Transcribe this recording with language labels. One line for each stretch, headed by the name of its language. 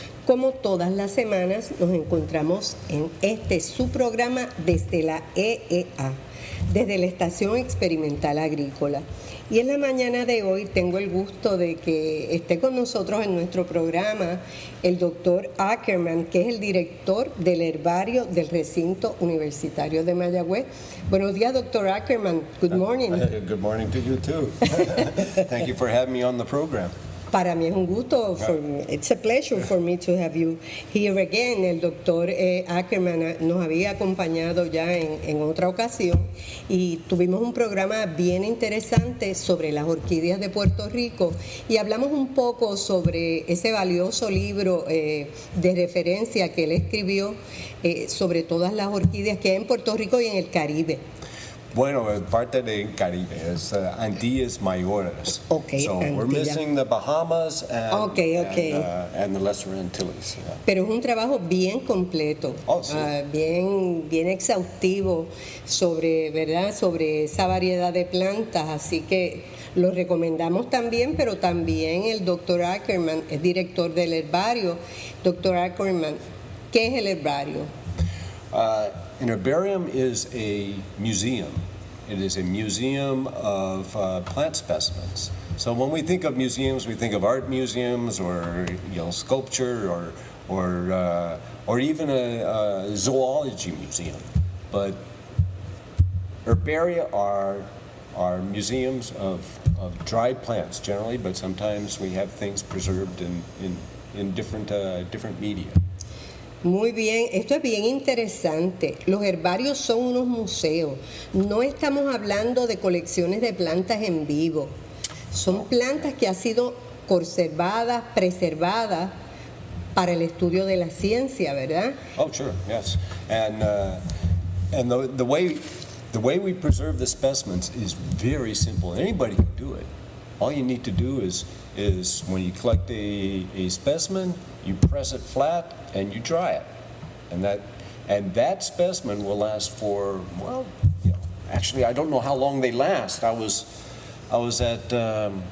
Spanish: Como todas las semanas nos encontramos en su programa desde la EEA, desde la Estación Experimental Agrícola. Y en la mañana de hoy tengo el gusto de que esté con nosotros en nuestro programa el doctor Ackerman, que es el director del Herbario del Recinto Universitario de Mayagüez. Buenos días, doctor Ackerman.
English: Good morning. Good morning to you too. Thank you for having me on the program.
Spanish: Para mí es un gusto,
English: it's a pleasure for me to have you here again.
Spanish: El doctor Ackerman nos había acompañado ya en otra ocasión y tuvimos un programa bien interesante sobre las orquídeas de Puerto Rico y hablamos un poco sobre ese valioso libro de referencia que él escribió sobre todas las orquídeas que hay en Puerto Rico y en el Caribe. Bueno, parte del Caribe es Antillas Mayores.
English: Okay, so
Spanish: Antilla.
English: We're missing the Bahamas and the Lesser Antilles. Yeah.
Spanish: Pero es un trabajo bien completo, Sí. bien exhaustivo sobre, ¿verdad? Sobre esa variedad de plantas, así que lo recomendamos también, pero también el doctor Ackerman es director del Herbario. Doctor Ackerman, ¿qué es el Herbario?
English: An herbarium is a museum. It is a museum of plant specimens. So when we think of museums, we think of art museums or sculpture or even a zoology museum. But herbaria are museums of dried plants generally, but sometimes we have things preserved in different media.
Spanish: Muy bien, esto es bien interesante. Los herbarios son unos museos. No estamos hablando de colecciones de plantas en vivo. Son plantas que han sido conservadas, preservadas para el estudio de la ciencia, ¿verdad?
English: Oh, sure, yes. And the way we preserve the specimens is very simple. Anybody can do it. All you need to do is when you collect a specimen, you press it flat and you dry it, and that specimen will last for actually I don't know how long they last. I was at the